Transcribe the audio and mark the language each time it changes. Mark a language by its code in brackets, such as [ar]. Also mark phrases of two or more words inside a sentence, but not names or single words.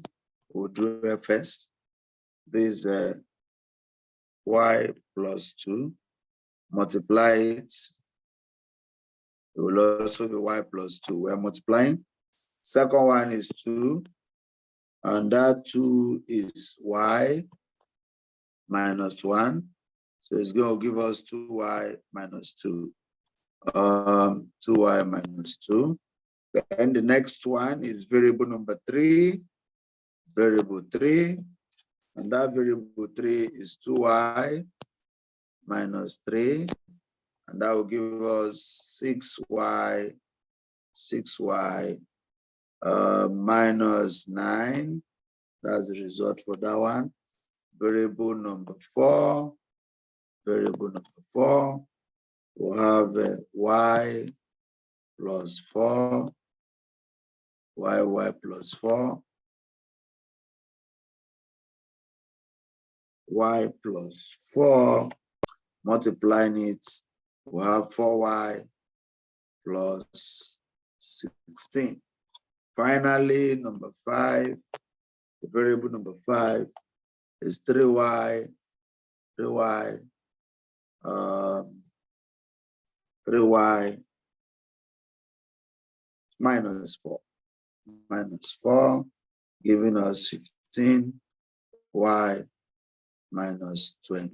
[en] We'll do it first. This y plus 2. multiply it. It will also be y plus 2. We're multiplying. Second one is 2. And that 2 is y minus 1. So it's going to give us 2y minus 2. 2y minus 2. Then the next one is variable number 3. Variable 3. And that variable 3 is 2y minus 3. And that will give us 6y minus 9. That's the result for that one. Variable number 4. Variable number 4. We'll have y plus 4. Y plus 4. Y plus 4. Multiplying it, we'll have 4y plus 16. Finally, number 5, the variable number 5 is 3y minus 4, giving us 15y minus 20.